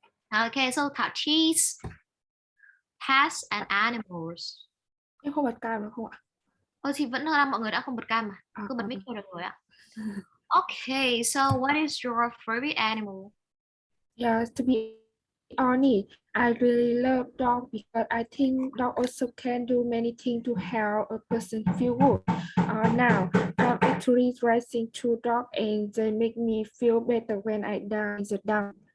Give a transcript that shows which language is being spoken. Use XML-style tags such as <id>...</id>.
<en>Ok, so Thảo cheese, pets and animals.</en> <vi>Em không bật cam được không ạ? Thì vẫn là mọi người đã không bật cam mà, cứ bật mic thôi được rồi ạ.</vi> <en>Okay, so what is your favorite animal? Yeah, to be honest, I really love dogs because I think dogs also can do many things to help a person feel good. Now, I'm actually raising 2 dogs and they make me feel better when I down the down.</en>